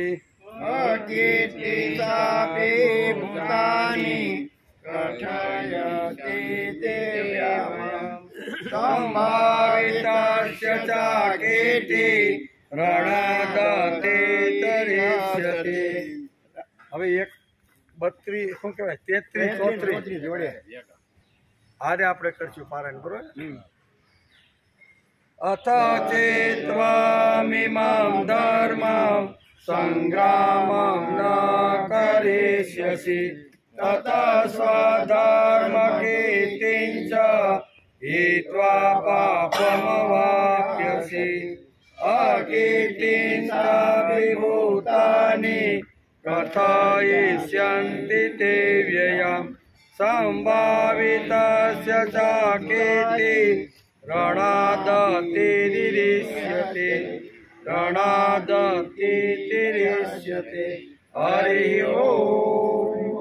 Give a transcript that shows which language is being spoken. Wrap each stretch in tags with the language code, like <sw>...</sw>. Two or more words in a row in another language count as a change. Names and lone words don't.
<sa>अकीर्तिं चापि भूतानि कथयति ते व्ययम् संभावितस्य च कीर्ति ऋणादतिरिष्यते</sa> <gu>હવે 32 શું કહેવાય 33 34 જોડે આરે આપણે કરશું પારાયણ બરોબર</gu> <sa>अथ चेत्त्वामिमं धर्मं સંગ્રામં ન કરિષ્યસि તત સ્વધર્મકીર્તિં ચ हित्वा पापमवाप्यसि अकीर्तिं च विभूतानि कथयिष्यन्ति ते व्ययम् सम्भावितस्य च कीर्तिः रणादतिरिष्यते रणादतिरिष्यते हरिः ओम्</sa>